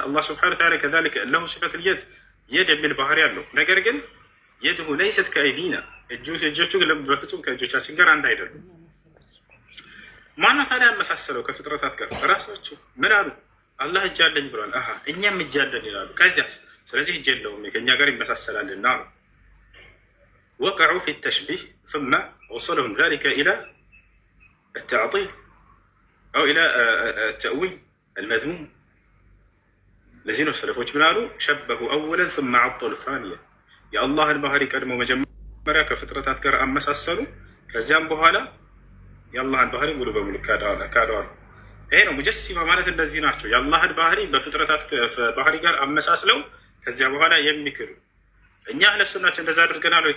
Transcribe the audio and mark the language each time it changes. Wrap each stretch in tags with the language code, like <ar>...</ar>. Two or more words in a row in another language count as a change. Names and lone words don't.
<ar>الله سبحانه وتعالى كذلك له صفة اليد፣</ar> <am>የድ የሚል ባህሪ አለው። ነገር ግን</am> <ar>يده ليست كأيدينا፣</ar> <am>እጆቹ በፍጹም ከእጆቻችን ጋር አንድ አይደሉም። ማነው ታዲያ ያመሳሰለው ከፍጥረታት ጋር? ራሳቸው ምን አሉ? አላህ እጅ አለኝ ብሏል። አሃ እኛም እጅ አለን ይላሉ። ከዚያስ ስለዚህ እጅ የለውም ከእኛ ጋር ይመሳሰላልና ነው።</am> <ar>وقعوا في التشبيه ثم وصلهم ذلك إلى التعطيل أو إلى التأويل المذموم.</ar> <am>لزين السلفوች ምን አሉ?</am> <ar>شبهوا أولا ثم عطلوا ثانيا،</ar> <am>የአላህን ባህሪ ቀድሞ መጀመሪያ ከፍጥረታት ጋር አመሳሰሉ። ከዚያም በኋላ የአላህን ባህሪ ሙሉ በሙሉ ካደዋል። ይሄ ነው ሙጀሲማ ማለት እንደዚህ ናቸው። የአላህን ባህሪ በፍጥረታት ባህሪ ጋር አመሳስለው ከዚያ በኋላ የሚክሩ። እኛ አህለ ሱናችን እንደዛ አድርገናል ወይ?</am>